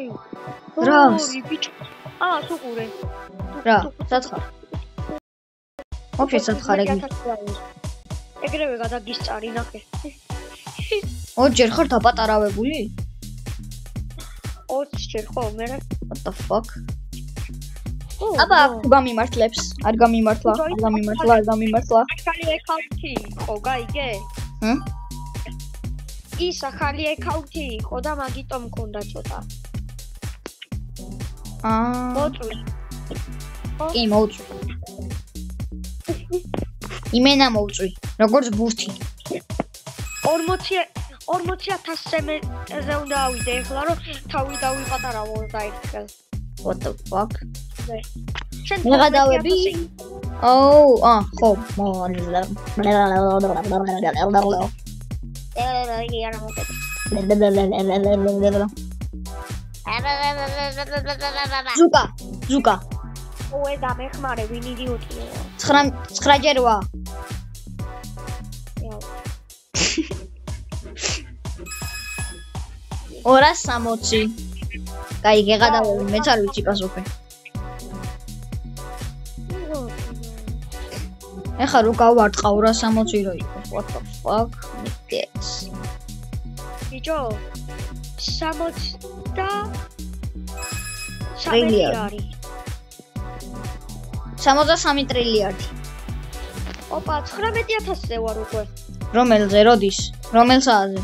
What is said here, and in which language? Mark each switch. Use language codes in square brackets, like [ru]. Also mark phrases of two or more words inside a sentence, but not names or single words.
[ka] რას? ბიჭო. სუყურე. რა, სათხარ. ოფიე სათხარ ეგ. ეგრევე გადაგისწარი ნახე. ოჯერ ხარ დაპატარავებული? 20 ჯერ ხო, მე რა. [en] What the fuck? [ka] აბა, გამიმართლებს. არ გამიმართლა, არ გამიმართლა. ახალი აკაუნტი იყო, გაიგე? ის ახალი აკაუნტი იყო და მაგიტომ მქონდა ცოტა. მოწვი. კი, მოწვი. იმენა მოწვი, როგორც ბურთი. 40,000-ზე უნდა ავიდე ეხლა, რომ თავი დავიპატარავო დაიხელ. [en] What the fuck? [ka] შენ გადავები? ხო, ზუკა. ой, დამეხმარე, ვინ იდიოტია. 9 ჯერ ვა. 260. კაი, გეღადავები, მეც არ ვიცი პასუხი. ეხლა რო გავარტყა 260 რო იყოს. [en] What the fuck? Yes. [ka] ბიჭო, 60 და ტრილიარდი. 63 ტრილიარდი. ოპა, 19,000-ზე ვარ უკვე. რომელზე, როდის? რომელ საათზე?